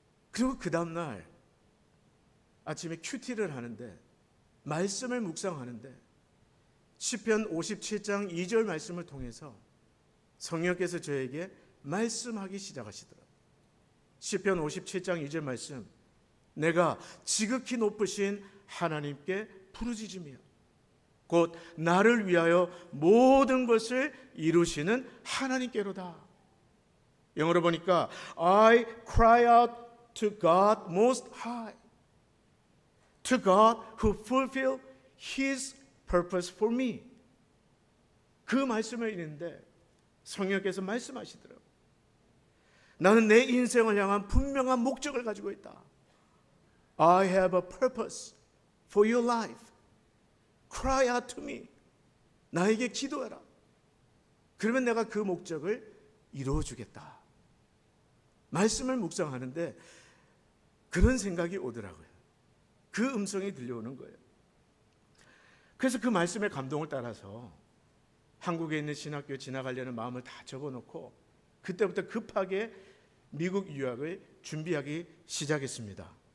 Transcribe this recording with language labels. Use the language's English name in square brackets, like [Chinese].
[Korean] 그리고 그 다음날 아침에 큐티를 하는데, 말씀을 묵상하는데 시편 57장 2절 말씀을 통해서 성령께서 저에게 말씀하기 시작하시더라고요. 시편 57장 2절 말씀, 내가 지극히 높으신 하나님께 부르짖으며 곧 나를 위하여 모든 것을 이루시는 하나님께로다. [English] 영어로 보니까 I cry out to God most high, to God who fulfill His purpose for me. [Korean] 그 말씀을 읽는데 성령께서 말씀하시더라고요. 나는 내 인생을 향한 분명한 목적을 가지고 있다. [English] I have a purpose for your life. Cry out to me. 나에게 기도해라. [Korean] 그러면 내가 그 목적을 이루어주겠다. 말씀을 묵상하는데 그런 생각이 오더라고요. 그 음성이 들려오는 거예요. 그래서 그 말씀의 감동을 따라서 한국에 있는 신학교에 지나가려는 마음을 다 적어놓고 그때부터 급하게 미국 유학을 준비하기 시작했습니다.